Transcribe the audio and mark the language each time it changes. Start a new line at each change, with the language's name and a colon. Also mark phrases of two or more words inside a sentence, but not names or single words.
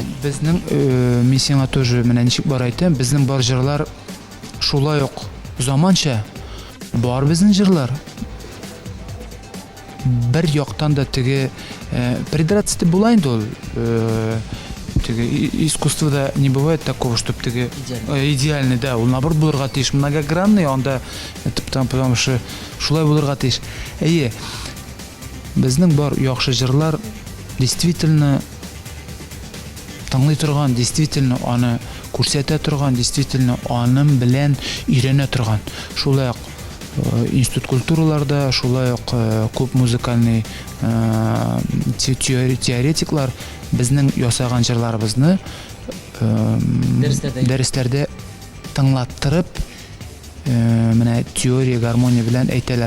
Tatar: безнең мин сиңа тоже менә ничек бар әйтәм, безнең бар җырлар шулай ук заманча бар безнең җырлар. Бер яктан да теге придраться була инде ул. Искусствода
Russian: не бывает такого, чтобы
Tatar: теге идеальный, да, ул наоборот булырга тиеш, многогранный, анда
Russian: потому что
Tatar: шулай булырга тиеш. Әйе, безнең бар яхшы җырлар действительно тыңлый торган, действительно аны күрсәтә торган, действительно аның белән өйрәнә торган. Шулай ук институт культураларда, шулай ук күп музыкальный теоретиклар безнең ясаган җырларыбызны дәресләрдә тыңлаттырып, менә теория, гармония белән әйтәләр.